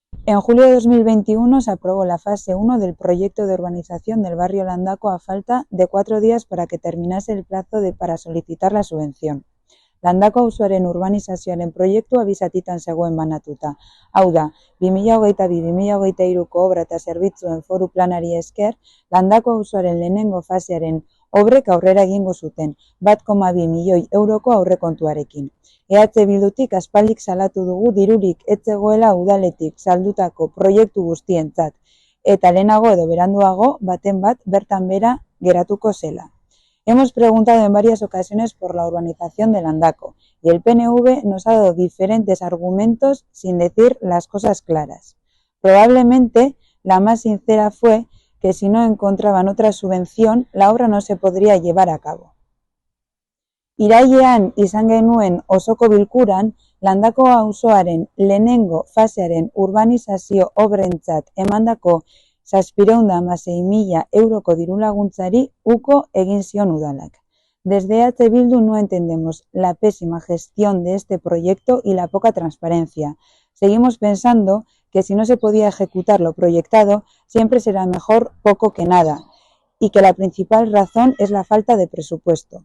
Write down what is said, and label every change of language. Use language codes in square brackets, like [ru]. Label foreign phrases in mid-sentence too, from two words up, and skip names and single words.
[es] En julio de 2021 se aprobó la fase 1 del proyecto de urbanización del barrio Landako a falta de 4 días para que terminase el plazo para solicitar la subvención. [eu] Landako auzoaren urbanizazioaren proiektua bi zatitan zegoen banatuta. Hau da, 2022-2023ko obra eta zerbitzuen foru planari esker, Landako auzoaren lehenengo fasearen obrek aurrera egingo zuten, 1,2 milioi euroko aurrekontuarekin. EH Bildutik aspaldik salatu dugu dirurik ez zegoela udaletik saldutako proiektu guztientzat, eta lehenago edo beranduago baten bat bertan bera geratuko zela. [es] Hemos preguntado en varias ocasiones por la urbanización de Landako y el PNV nos ha dado diferentes argumentos sin decir las cosas claras. Probablemente la más sincera fue que si no encontraban otra subvención, la obra no se podría llevar a cabo. [eu] Irailean izan genuen osoko bilkuran, Landako auzoaren lehenengo fasearen urbanizazio obrentzat emandako 716.000 euroko dirulaguntzari uko egin zion udalak. [es] Desde EH Bildu no entendemos la pésima gestión de este proyecto y la poca transparencia. Seguimos pensando que si no se podía ejecutar lo proyectado, siempre será mejor poco que nada, y que la principal razón es la falta de presupuesto.